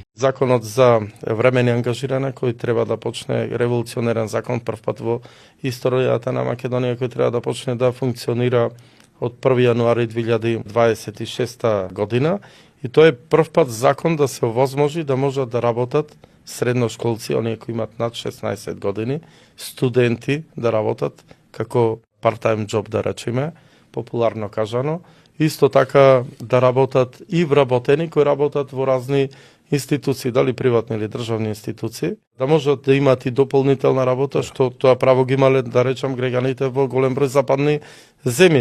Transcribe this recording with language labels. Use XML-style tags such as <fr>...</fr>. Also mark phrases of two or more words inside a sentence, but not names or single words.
<mk>Законот за времени ангажирање кој треба да почне револуционерен закон прв пат во историјата на Македонија кој треба да почне да функционира од 1 јануари 2026 година и тоа е прв пат закон да се овозможи да можат да работат средношколци, оние кои имат над 16 години, студенти да работат како</mk> <en>part-time job</en> <mk>да речеме, популарно кажано, исто така да работат и вработени кои работат во разни институции, дали приватни или државни институции, да можат да имаат и дополнителна работа, што тоа право ги имале, да речам, граѓаните во голем број западни земји.</mk>